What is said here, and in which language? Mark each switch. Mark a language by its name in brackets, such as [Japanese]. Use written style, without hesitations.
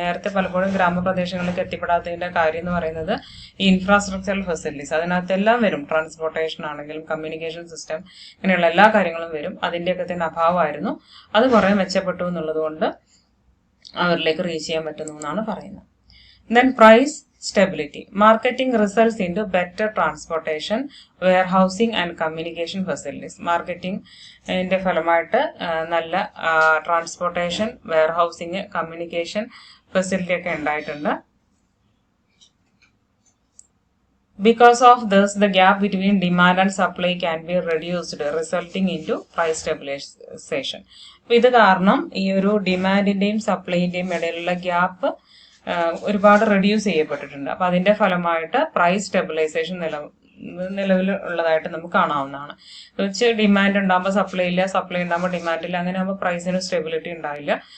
[Malayalam] നേരത്തെ പലപ്പോഴും ഗ്രാമപ്രദേശങ്ങളിലേക്ക് എത്തിപ്പെടാത്തതിന്റെ കാര്യം എന്ന് പറയുന്നത് ഈ ഇൻഫ്രാസ്ട്രക്ചറൽ ഫെസിലിറ്റീസ്, അതിനകത്തെല്ലാം വരും. ട്രാൻസ്പോർട്ടേഷൻ ആണെങ്കിലും കമ്മ്യൂണിക്കേഷൻ സിസ്റ്റം, ഇങ്ങനെയുള്ള എല്ലാ കാര്യങ്ങളും വരും. അതിന്റെയൊക്കെ തന്നെ അഭാവമായിരുന്നു. അത് കുറെ മെച്ചപ്പെട്ടു എന്നുള്ളത് കൊണ്ട് അവരിലേക്ക് റീച്ച് ചെയ്യാൻ പറ്റുന്നു എന്നാണ് പറയുന്നത്. [English] Then price stability. Marketing results into better transportation, warehousing and communication facilities. [Malayalam] Marketing ന്റെ ഫലമായിട്ട് നല്ല ട്രാൻസ്പോർട്ടേഷൻ, വെയർഹൌസിംഗ്, കമ്മ്യൂണിക്കേഷൻ ഫെസിലിറ്റി ഒക്കെ ഉണ്ടായിട്ടുണ്ട്. [English] Because of this, the gap between demand and supply can be reduced, resulting into price stabilization. [Malayalam] ഇത് കാരണം ഈ ഒരു ഡിമാൻഡിന്റെയും സപ്ലൈന്റെയും ഇടയിലുള്ള ഗ്യാപ്പ് ഒരുപാട് റെഡ്യൂസ് ചെയ്യപ്പെട്ടിട്ടുണ്ട്. അപ്പൊ അതിന്റെ ഫലമായിട്ട് പ്രൈസ് സ്റ്റെബിലൈസേഷൻ നിലവിലുള്ളതായിട്ട് നമുക്ക് കാണാവുന്നതാണ്. ഡിമാൻഡ് ഉണ്ടാകുമ്പോൾ സപ്ലൈ ഇല്ല, സപ്ലൈ ഉണ്ടാകുമ്പോൾ ഡിമാൻഡ് ഇല്ല, അങ്ങനെ ആകുമ്പോൾ പ്രൈസിന് സ്റ്റെബിലിറ്റി ഉണ്ടാവില്ല.